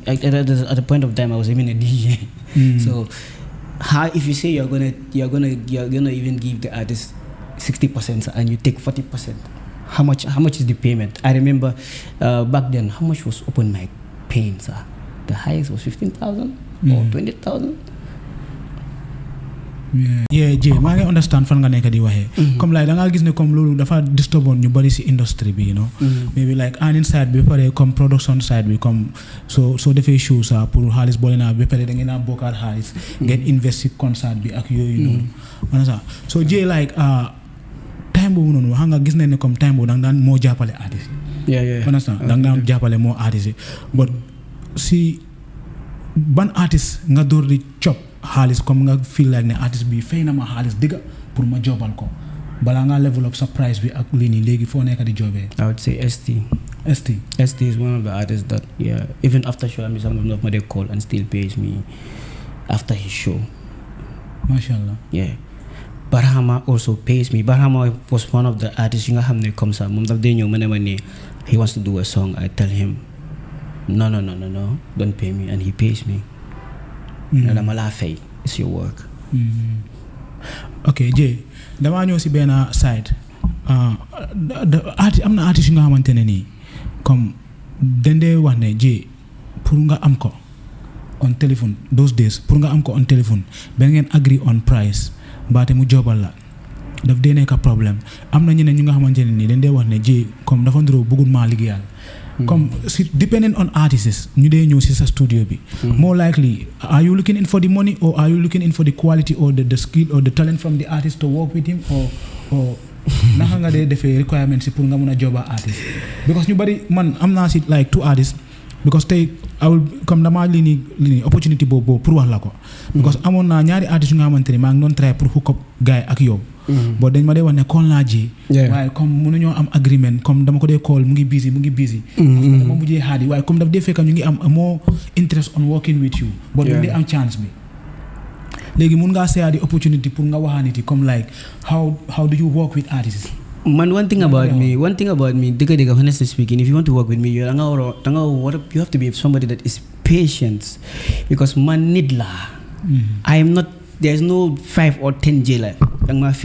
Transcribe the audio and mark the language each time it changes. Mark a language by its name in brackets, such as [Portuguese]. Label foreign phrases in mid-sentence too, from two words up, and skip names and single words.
[English] At the point of time, I was even a DJ. So, if you say you're gonna even give the artist 60% and you take 40%, how much is the payment? I remember back then, how much was open mic paying, sir? The highest was 15,000 or 20,000. Yeah, [Wolof] Jay, maa ngi understand fan nga nekk di waxee. Comme like da nga gis ne comme loolu dafa disturboon ñu bari si industry bi, [English] maybe like earning side [Wolof] bi pare comme [English] production side [Wolof] bi comme so defee show sa pour xaalis boole naa ba pare da ngeen a bokkaat xaalis ngeen invest si concert bi ak yooyu noonu. So Jay, like time boobu noonu xam nga gis nañ ne comme time boobu da nga daan moo jàppale artiste. [English] Understand? [Wolof] Da nga daan jàppale moo artiste. But si ban artiste nga door di chop xaalis comme nga [English] feel like [Wolof] ne artiste bi fay na ma xaalis digga pour ma jobal ko balaa nga [English] level up [Wolof] sa price bi ak lii nii léegi foo nekk di jobee? [English] I would say ST is one of the artists that even after show, I mean, some of my they call and still pays me after his show. Mashallah. Yeah. Barhama also pays me. Barhama was one of the artists. You know, hamne comes up. He wants to do a song. I tell him, no, don't pay me, and he pays me. It's your work. [Wolof] Okay, Jay, dama ñëw si benn side. Am na artiste yu nga xamante ne nii comme dañ dee wax ne Jay pour nga am ko on téléphone [English] those days [Wolof] pour nga am ko on téléphone ba ngeen [English] agree on price [Wolof] mbaate mu jobal la daf dee nekk problème. Am na ñeneen ñu nga xamante ne nii dañ dee wax ne Jay comme dafa nduroo bëggul maa liggéeyal. [English] Come, depending on artists, you dey [Wolof] ñëw si sa studio bi. [English] More likely, are you looking in for the money or are you looking in for the quality or the skill or the talent from the artist to work with him or [Wolof] naka nga dee defee [English] requirements [Wolof] si pour nga mun a [English] job artist? [Wolof] Because ñu bari man am naa si [English] like 2 artists [Wolof] because tey [English] I will [Wolof] comme damaa lii nii opportunity boobu pour wax la ko. Because amoon naa ñaari artistes yu nga xamante ne maa ngi doon try pour [English] hook up [Wolof] gars ak yow. But dañ ma dee wax ne call naa Jay. waaye comme mënuñoo am agreement comme dama ko dee call mu ngi busy. dama mujjee xaadi waaye comme daf dee fekk ñu ngi am [English] more interest on working with you. [Wolof] but duñ dee am chance bi. léegi mun ngaa seeyaa di opportunity pour nga waxaaniti comme like [English] how do you work with artists? Man, one thing about me, dëgg honestly speaking, if you want to work with me, you have to be somebody that is patient, because man need la. I am not. There's no 5 or 10 jailer. Danga feel.